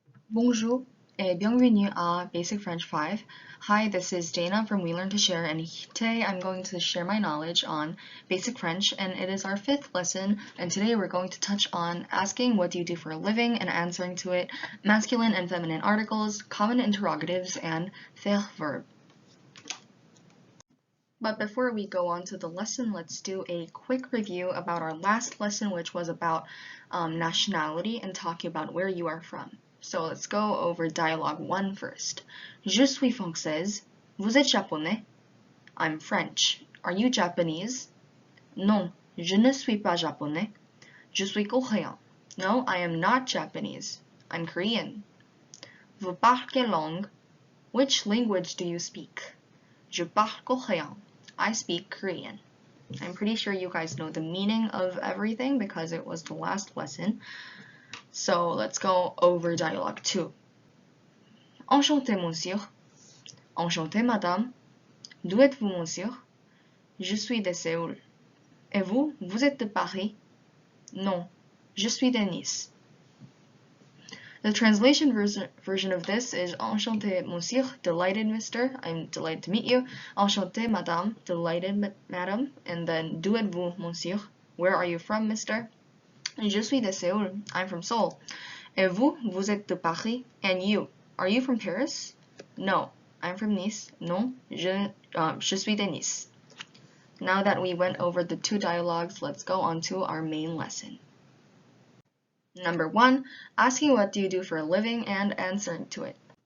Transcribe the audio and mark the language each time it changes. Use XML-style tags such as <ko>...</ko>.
<fr>Bonjour et bienvenue à Basic French 5.</fr> <en>Hi, this is Dana from We Learn to Share, and today I'm going to share my knowledge on Basic French, and it is our 5th lesson, and today we're going to touch on asking what do you do for a living and answering to it, masculine and feminine articles, common interrogatives, and faire verb. But before we go on to the lesson, let's do a quick review about our last lesson, which was about nationality and talking about where you are from. So let's go over dialogue 1 first.</en> <fr>Je suis française. Vous êtes japonais?</fr> <en>I'm French. Are you Japanese?</en> <fr>Non, je ne suis pas japonais. Je suis coréen.</fr> <en>No, I am not Japanese. I'm Korean.</en> <fr>Vous parlez quelle langue?</fr> <en>Which language do you speak?</en> <fr>Je parle coréen.</fr> <en>I speak Korean. I'm pretty sure you guys know the meaning of everything because it was the last lesson. So let's go over dialogue 2.</en> <fr>Enchanté, monsieur. Enchanté, madame. D'où êtes-vous, monsieur? Je suis de Séoul. Et vous, vous êtes de Paris? Non, je suis de Nice.</fr> <en>The translation version of this is</en> <fr>Enchanté, monsieur,</fr> <en>delighted, mister, I'm delighted to meet you.</en> <fr>Enchanté, madame,</fr> <en>delighted, madam. And then,</en> <fr>d'où êtes-vous, monsieur?</fr> <en>Where are you from, mister?</en> <fr>Je suis de Séoul,</fr> <en>I'm from Seoul.</en> <fr>Et vous, vous êtes de Paris?</fr> <en>And you, are you from Paris? No, I'm from Nice.</en> <fr>Non, je suis de Nice.</fr> <en>Now that we went over the two dialogues, let's go on to our main lesson. Number 1, asking what do you do for a living and answering to it.</en>